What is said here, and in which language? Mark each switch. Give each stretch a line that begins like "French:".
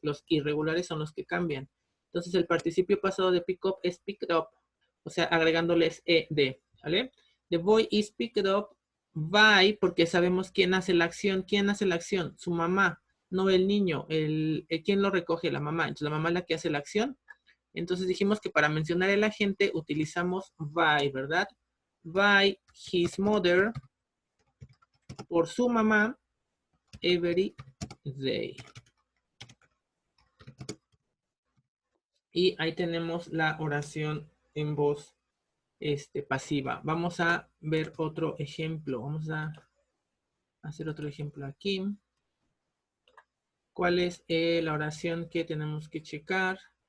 Spanish: Los irregulares son los que cambian. Entonces el participio pasado de pick up es picked up, o sea, agregándoles ed, ¿vale?
English: The boy is picked up by,
Spanish: porque sabemos quién hace la acción. ¿Quién hace la acción? Su mamá, no el niño. ¿Quién lo recoge? La mamá. Entonces la mamá es la que hace la acción. Entonces dijimos que para mencionar el agente utilizamos by, ¿verdad?
English: By his mother,
Spanish: por su mamá,
English: every day.
Spanish: Y ahí tenemos la oración en voz pasiva. Vamos a ver otro ejemplo. Vamos a hacer otro ejemplo aquí. ¿Cuál es la oración que tenemos que checar?